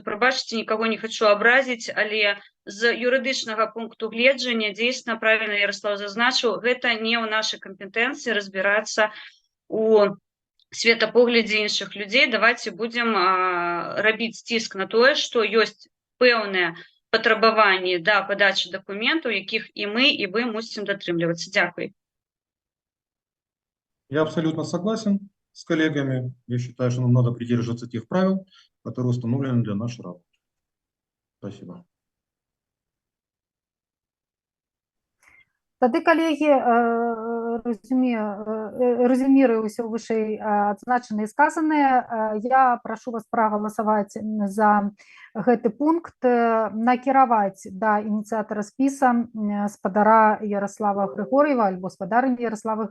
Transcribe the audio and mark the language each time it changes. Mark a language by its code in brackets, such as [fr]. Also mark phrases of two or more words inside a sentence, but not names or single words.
[be] Прабачце, нікаго не хачу абразіць, але з юрыдычнага пункту гледжання дзейсна правільна Яраслав зазначыў, гэта не ў нашай кампетэнцыі разбірацца у светапоглядзе іншых людзей. Давайте будзем рабіць ціск на тое, што ёсць пэўныя патрабаванні да падачы дакументаў, якіх і мы, і вы мусім датрымлівацца. Дзякуй. [ru] Я абсолютно согласен с коллегами. Я считаю, что нам надо придерживаться тех правил, которые установлены для нашей работы. Спасибо. [be] Тады, калегі, резюмируя ўсё вышэй адзначанае і сказанае, я прашу вас прагаласаваць за гэты пункт, накіраваць да ініцыятара спіса спадара Ярослава Григор'ева альбо спадарні Ярославы